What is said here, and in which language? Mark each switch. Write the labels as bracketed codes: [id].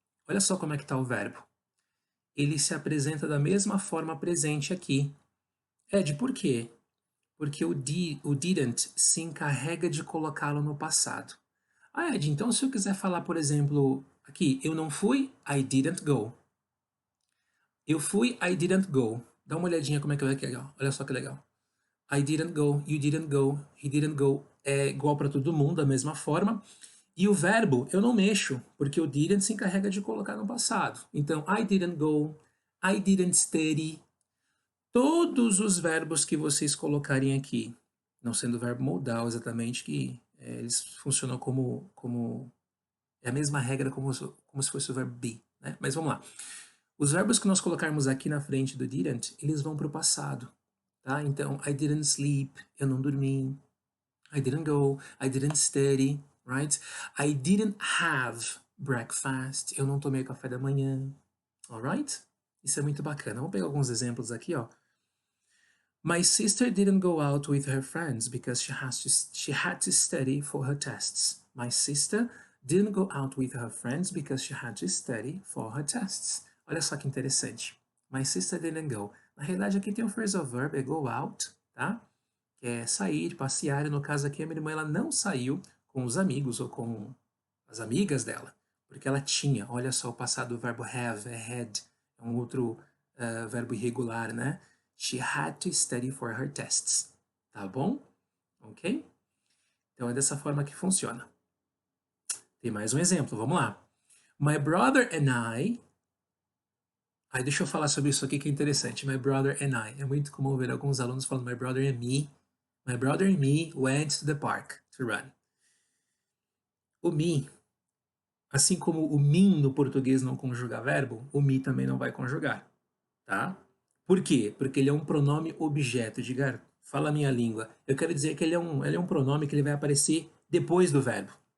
[pt] Olha só como é que está o verbo. Ele se apresenta da mesma forma presente aqui. Ed, por quê? Porque o didn't se encarrega de colocá-lo no passado. Ah, Ed, então se eu quiser falar, por exemplo, aqui, eu não fui, [en] I didn't go. [pt] Eu fui, [en] I didn't go. [pt] Dá uma olhadinha como é que é legal. Olha só que legal. [en] I didn't go, you didn't go, he didn't go. [pt] É igual para todo mundo, da mesma forma. E o verbo eu não mexo, porque o didn't se encarrega de colocar no passado. [en] Então, I didn't go, I didn't study. [pt] Todos os verbos que vocês colocarem aqui, não sendo o verbo modal exatamente, que eles funcionam como é a mesma regra como se fosse o verbo be, né? Mas vamos lá. Os verbos que nós colocarmos aqui na frente do didn't, eles vão para o passado, tá? Então, [en] I didn't sleep, [pt] eu não dormi. [en] I didn't go, I didn't study, right? I didn't have breakfast, [pt] eu não tomei café da manhã, alright? Isso é muito bacana. Vamos pegar alguns exemplos aqui, ó. [en] My sister didn't go out with her friends because she had to study for her tests. My sister didn't go out with her friends because she had to study for her tests. [pt] Olha só que interessante. [en] My sister didn't go. [pt] Na realidade, aqui tem o phrasal verb, é go out, tá? Que é sair, passear. E no caso aqui, a minha irmã ela não saiu com os amigos ou com as amigas dela, porque ela tinha. Olha só o passado do verbo have, é had, é um outro verbo irregular, né? [en] She had to study for her tests. [pt] Tá bom? Ok? Então é dessa forma que funciona. Tem mais um exemplo, vamos lá. [en] My brother and I. [pt] Aí deixa eu falar sobre isso aqui que é interessante. My brother and I. É muito comum ver alguns alunos falando [en] my brother and me. My brother and me went to the park to run. [pt] O me, assim como o mim no português não conjuga verbo, o me também não vai conjugar, tá? Por quê? Porque ele é um pronome objeto. Diga, fala a minha língua. Eu quero dizer que ele é um pronome que ele vai aparecer depois do verbo.